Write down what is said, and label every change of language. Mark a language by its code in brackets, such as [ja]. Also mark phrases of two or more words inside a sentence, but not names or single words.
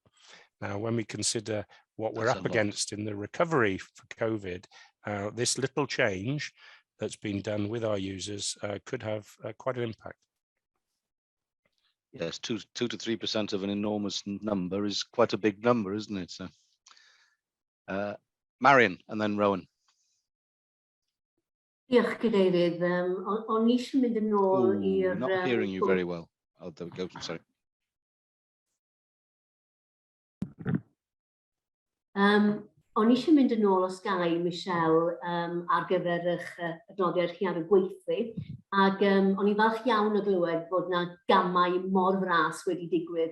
[en] Now, when we consider what we're up against in the recovery for COVID, this little change that's been done with our users could have quite an impact. Yes, 2 to 3% of an enormous number is quite a big number, isn't it? So, Marion, and then Rowan. [cy] Diolch, Cadeirydd. O'n i eisiau mynd yn ôl i'r... [en] Not hearing you very well. Oh, there we go, I'm sorry. [cy] O'n i eisiau mynd yn ôl os gai, Michelle, ar gyfer eich adnodiad chi ar y gweithlu. Ac o'n i falch iawn o glywed bod yna gamau mor fras wedi digwydd.